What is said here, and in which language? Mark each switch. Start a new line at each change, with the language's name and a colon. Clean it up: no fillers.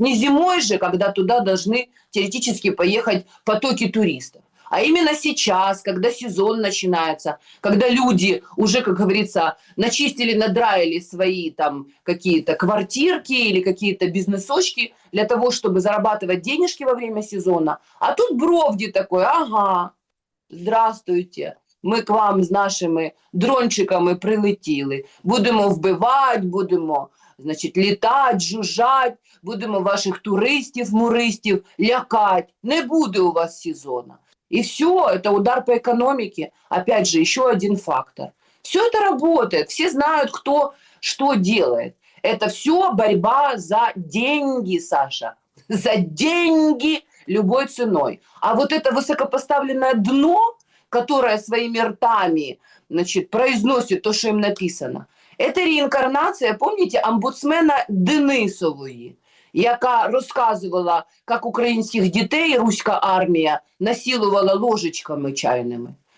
Russian: Не зимой же, когда туда должны теоретически поехать потоки туристов. А именно сейчас, когда сезон начинается, когда люди уже, как говорится, начистили, надраили свои там какие-то квартирки или какие-то бизнесочки для того, чтобы зарабатывать денежки во время сезона. А тут Бровди такой, ага, здравствуйте,
Ukrainian: ми к вам з нашими дрончиками прилетіли. Будемо вбивати, будемо, значить, літати, жужжать, будемо ваших туристів, муристів лякати. Не буде у вас сезона.
Russian: И все, это удар по экономике. Опять же, еще один фактор. Все это работает, все знают, кто что делает. Это все борьба за деньги, Саша. За деньги любой ценой. А вот это высокопоставленное дно, которое своими ртами, значит, произносит то, что им написано, это реинкарнация, помните, омбудсмена
Ukrainian: Денисової, яка розказувала, як українських дітей руська армія насилувала ложечками чайними.